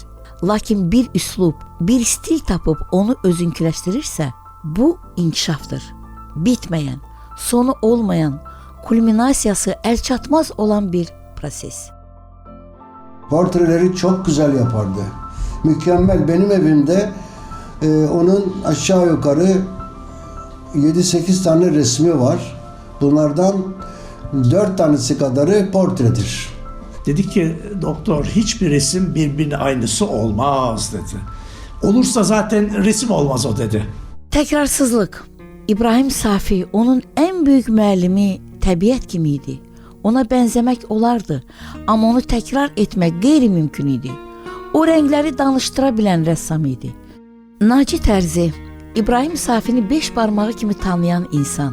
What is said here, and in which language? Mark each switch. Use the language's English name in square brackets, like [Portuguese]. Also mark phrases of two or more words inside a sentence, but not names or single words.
[Azerbaijani] Lakin bir üslub, bir stil tapıb onu özünküləşdirirsə, bu inkişafdır. Bitməyən, sonu olmayan, kulminasiyası əlçatmaz olan bir proses. [Turkish] Portreleri çok güzel yapardı. Mükemmel. Benim evimde onun aşağı yukarı 7-8 tane resmi var. Bunlardan 4 tanesi kadarı portredir. Dedi ki doktor hiçbir resim birbirine aynısı olmaz dedi. Olursa zaten resim olmaz o dedi. [Azerbaijani] Təkrarsızlıq. İbrahim Safi onun ən böyük müəllimi təbiət kimi idi. Ona bənzəmək olardı, amma onu təkrar etmək qeyri-mümkün idi. O rəngləri danışdıra bilən rəssam idi. Naci Tərzi, İbrahim Safini 5 barmağı kimi tanıyan insan.